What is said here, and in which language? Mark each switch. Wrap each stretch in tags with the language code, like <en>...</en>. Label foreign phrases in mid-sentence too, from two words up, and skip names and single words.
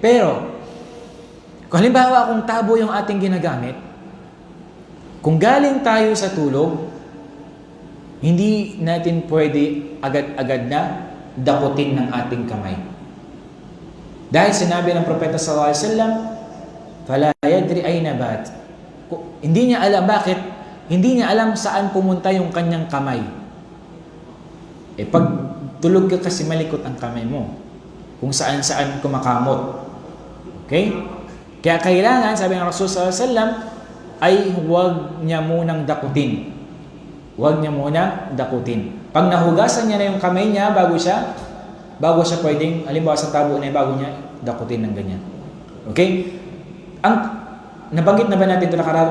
<tl>Pero, kung halimbawa kung tabo yung ating ginagamit, kung galing tayo sa tulog, hindi natin pwede agad-agad na dakutin ng ating kamay. Dahil sinabi ng Propeta</tl> <ar>صلى الله عليه وسلم, "فلا يدري أين باتت."</ar> <tl>Hindi niya alam bakit, hindi niya alam saan pumunta yung kanyang kamay. Pag tulog ka kasi malikot ang kamay mo. Kung saan-saan kumakamot. Okay? Kaya kailangan, sabi ng Rasul</tl> <ar>صلى الله عليه وسلم,</ar> <tl>ay huwag niya munang dakutin. Huwag niya munang dakutin. Pag nahugasan niya na yung kamay niya bago siya pwedeng, halimbawa sa tabo na bago niya dakutin ng ganyan. Okay? Nabanggit na ba natin ito nakaraan?</tl>